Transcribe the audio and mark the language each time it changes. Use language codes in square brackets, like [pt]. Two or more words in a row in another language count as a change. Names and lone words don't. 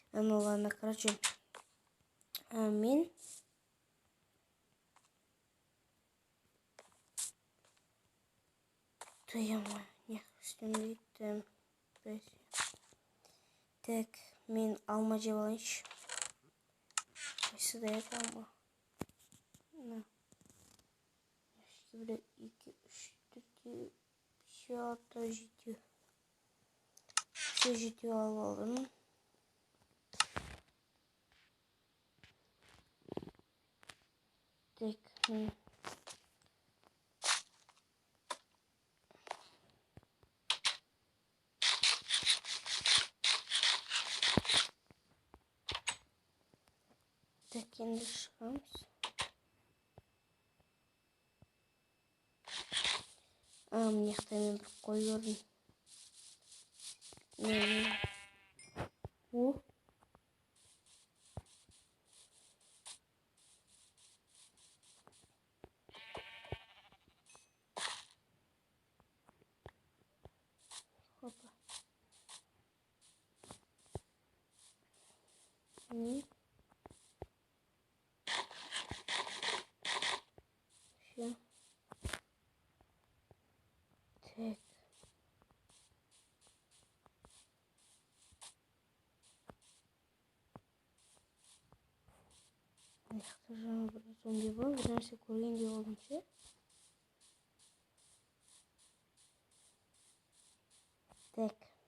[ru] Ну ладно, короче. [kk] Мен не істемейтін. Так, мен алма жеп алайыншы. Қайсы да еді алма. На. 1, 2, 3, 4, 5, 6, 7. Все 7 алып алдым. Так, мен так, енді шығамыз. Мына жақта мен бір қой көрдім. О. Хопа. Не. Все. Так. Жақта жаңа бір зомби бар, бір нәрсе көргендей болдым ше. Так.